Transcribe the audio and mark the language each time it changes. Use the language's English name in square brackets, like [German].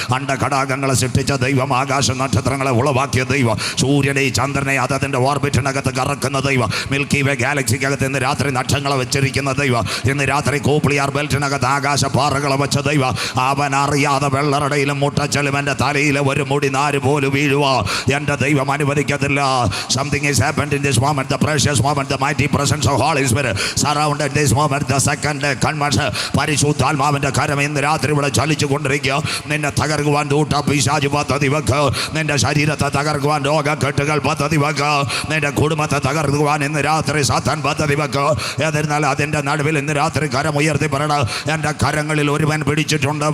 [Malayalam] അണ്ടഘടാകങ്ങളെ സൃഷ്ടിച്ച ദൈവം, ആകാശ നക്ഷത്രങ്ങളെ ഉളവാക്കിയ ദൈവം, സൂര്യനെ ചന്ദ്രനെ അതിൻ്റെ ഓർബിറ്റിനകത്ത് കറക്കുന്ന ദൈവം, മിൽക്കി വേ ഗാലക്സിക്കകത്ത് ഇന്ന് രാത്രി നക്ഷത്രങ്ങളെ വെച്ചിരിക്കുന്ന ദൈവം, ഇന്ന് രാത്രി കോപ്ലിയാർ ബെൽറ്റിനകത്ത് ആകാശ പാറകളെ വെച്ച ദൈവം, അവൻ അറിയാതെ വെള്ളറടയിലും മുട്ടച്ചലും എൻ്റെ തലയിലെ ഒരു മുടി നാര് പോലും വീഴുക എൻ്റെ ദൈവം അനുവദിക്കത്തില്ല. [English] Something is happened in this moment, the precious moment, the mighty presence of Holy Spirit surrounded this moment, the second conversion. [Malayalam] പരിശുദ്ധാത്മാവിൻ്റെ കരം ഇന്ന് രാത്രി ഇവിടെ ചലിച്ചു കൊണ്ടിരിക്കുക. നിന്നെ തകർക്കുവാൻ പിശാച് പദ്ധതി വെക്കുക, നിന്റെ ശരീരത്തെ തകർക്കുവാൻ രോഗക്കെട്ടുകൾ പദ്ധതി വെക്കുക, നിന്റെ കുടുംബത്തെ തകർക്കുവാൻ ഇന്ന് രാത്രി സാത്താൻ പദ്ധതി വെക്കുക. എന്നിരുന്നാൽ അതിൻ്റെ നടുവിൽ ഇന്ന് രാത്രി കരം ഉയർത്തി പറയണം, എൻ്റെ കരങ്ങളിൽ ഒരുവൻ പിടിച്ചിട്ടുണ്ട്.